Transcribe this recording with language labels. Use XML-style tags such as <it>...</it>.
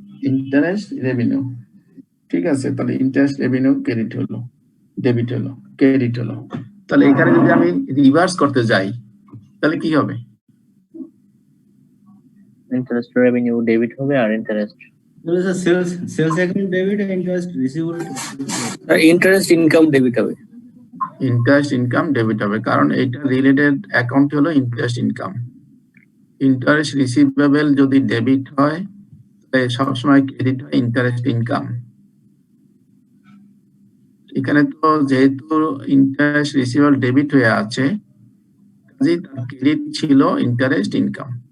<bn>Interest revenue, ঠিক আছে। তাহলে ইন্টারেস্ট রেভিনিউ ক্রেডিট হলো, ডেবিট হলো, ক্রেডিট হলো। তাহলে এখানে যদি আমি রিভার্স করতে যাই তাহলে কি হবে? ইন্টারেস্ট রেভিনিউ ডেবিট হবে আর interest</bn> <en>There is a sales account debit and interest receivable.</en> <bn>Interest income debit হবে। ইন্টারেস্ট ইনকাম ডেবিট হবে, কারণ এটা রিলেটেড অ্যাকাউন্ট হলো ইন্টারেস্ট ইনকাম। ইন্টারেস্ট রিসিভেবল যদি ডেবিট হয় তাহলে সবসময় ক্রেডিট হয় ইন্টারেস্ট ইনকাম। এখানে তো যেহেতু ইন্টারেস্ট রিসিভেবল ডেবিট হয়ে আছে, কাজেই তার ক্রেডিট ছিল ইন্টারেস্ট ইনকাম।</bn>